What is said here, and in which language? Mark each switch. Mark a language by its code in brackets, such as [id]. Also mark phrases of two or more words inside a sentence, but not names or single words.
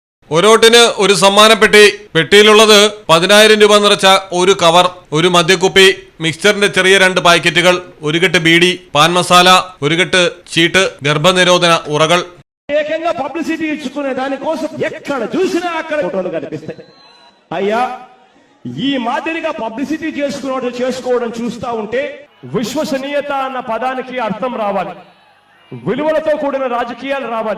[ml] ഒരോട്ടിന് ഒരു സമ്മാനപ്പെട്ടി. പെട്ടിയിലുള്ളത് 10,000 രൂപ നിറച്ച ഒരു കവർ, ഒരു മദ്യക്കുപ്പി, മിക്സ്ചറിന്റെ ചെറിയ 2 പാക്കറ്റുകൾ, ഒരു കെട്ട് ബീഡി, പാൻ മസാല, ഒരു കെട്ട് ചീട്ട്, ഗർഭനിരോധന ഉറകൾ. [te] ఏకంగా పబ్లిసిటీ ఇచ్చుకునే దానికోసం ఎక్కడ చూసినా అక్కడ ఫోటోలు కనిపిస్తాయి. అయ్యా, ఈ మాదిరిగా పబ్లిసిటీ చేసుకోవడం చూస్తా ఉంటే విశ్వసనీయత అన్న పదానికి అర్థం రావాలి, విలువలతో కూడిన రాజకీయాలు రావాలి.